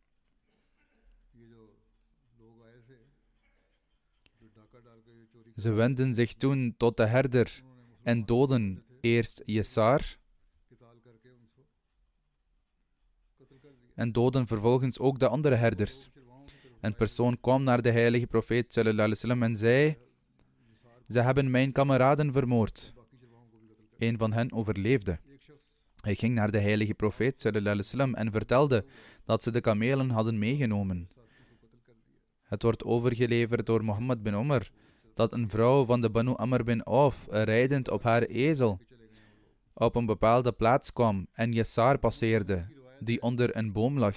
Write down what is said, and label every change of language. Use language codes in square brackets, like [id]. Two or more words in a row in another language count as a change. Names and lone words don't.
[nl] Ze wendden zich toen tot de herder en doodden eerst Yasar en doodden vervolgens ook de andere herders. Een persoon kwam naar de heilige profeet [ar] صلى الله عليه وسلم [nl] en zei: ze hebben mijn kameraden vermoord. Een van hen overleefde. Hij ging naar de heilige profeet [ar] صلى الله عليه وسلم [nl] en vertelde dat ze de kamelen hadden meegenomen. Het wordt overgeleverd door Mohammed bin Omar dat een vrouw van de Banu Amr bin Auf rijdend op haar ezel op een bepaalde plaats kwam en Yasar passeerde, die onder een boom lag.